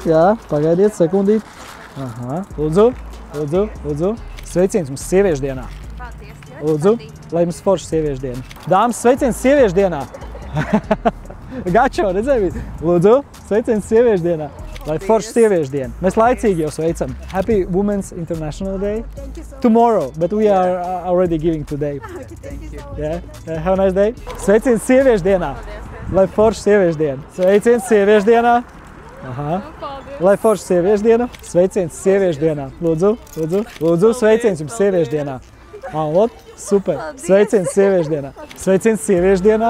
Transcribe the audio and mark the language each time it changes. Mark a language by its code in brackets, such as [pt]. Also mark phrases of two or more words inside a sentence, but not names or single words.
[lv] Jā, pagaidiet sekundīt. Aha, lūdzu, lūdzu, lūdzu. Sveiciens jums sieviešu dienā. Paldies. Lūdzu, lai jums forša sieviešu diena. Dāmas, sveiciens sieviešu dienā. Gačo, redzēji? Lūdzu, sveiciens sieviešu dienā. Lai forša sieviešu diena. Mēs laicīgi jau sveicam. [en] Happy Women's International Day. Tomorrow, but we are already giving today. Yeah. Have a nice day. [lv] Sveiciens sieviešu dienā. Lai forša sieviešu diena. Sveiciens sieviešu dienā. Aha. Lai forša sieviešu diena. Sveiciens sieviešu dienā. Lūdzu, lūdzu, lūdzu, sveiciens jums sieviešu dienā. Ot, super. Sveiciens sieviešu dienā. Sveiciens sieviešu dienā.